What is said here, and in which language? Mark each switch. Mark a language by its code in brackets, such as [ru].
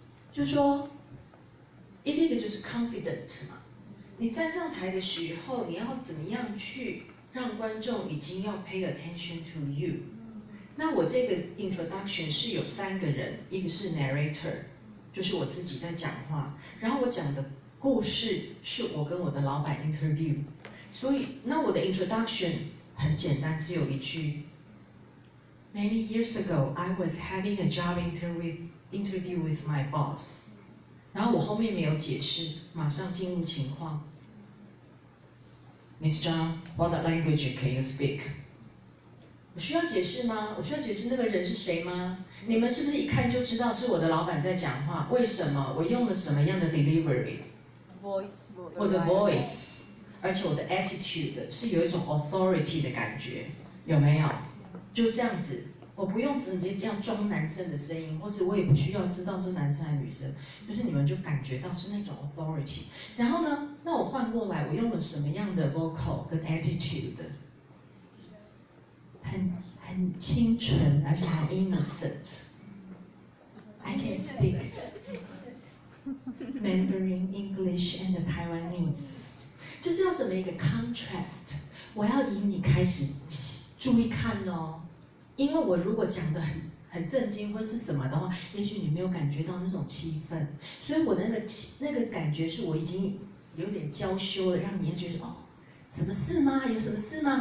[zh] 就是说，第一个就是 confident 嘛，你站上台的时候，你要怎么样去让观众已经要 pay attention to you？那我这个 introduction 是有3个人，一个是 narrator， 就是我自己在讲话，然后我讲的故事是我跟我的老板 interview， 所以那我的 introduction 很简单，只有一句。 [en] Many years ago, I was having a job interview with my boss。 [zh] 然后我后面没有解释，马上进入情况。 [en] Miss Zhang, what language can you speak？我需要解释吗？ [zh] 我需要解释那个人是谁吗？你们是不是一看就知道是我的老板在讲话？为什么？我用了什么样的 delivery？ 我的 voice， 而且我的 attitude 是有一种 authority 的感觉，有没有？就这样子，我不用直接这样装男生的声音，或是我也不需要知道是男生还是女生，就是你们就感觉到是那种 authority。然后呢，那我换过来，我用了什么样的 vocal 跟 attitude？很清纯，而且很 innocent。 [en] I can speak Mandarin, English and Taiwanese。 [zh] 这是要怎么一个 contrast？ 我要以你开始注意看哦，因为我如果讲的很震惊或是什么的话，也许你没有感觉到那种气氛，所以我的那个感觉是我已经有点娇羞了，让你觉得哦。什么事吗？有什么事吗？